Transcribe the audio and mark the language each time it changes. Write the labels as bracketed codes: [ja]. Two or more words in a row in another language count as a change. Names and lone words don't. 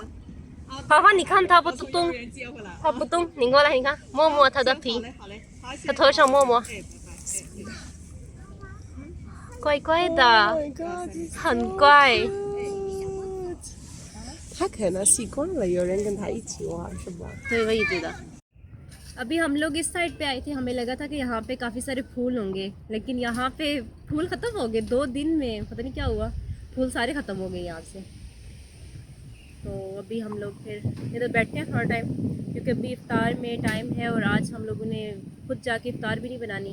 [zh] 花花，你看它不动，它不动，你过来，你看，摸摸它的皮，它头上摸摸，怪怪的，很怪。他可能习惯了有人跟他一起玩，是吧？ [hi] 对，वही觉得。अभी हम लोग इस साइड पे आए थे, हमें लगा था कि यहाँ पे काफ़ी सारे फूल होंगे, लेकिन यहाँ पे फूल ख़त्म हो गए 2 दिन में, पता नहीं क्या हुआ, फूल सारे ख़त्म हो गए यहाँ से। तो अभी हम लोग फिर इधर बैठते हैं थोड़ा टाइम, क्योंकि अभी इफ्तार में टाइम है और आज हम लोगों ने खुद जाके इफ्तार भी नहीं बनानी।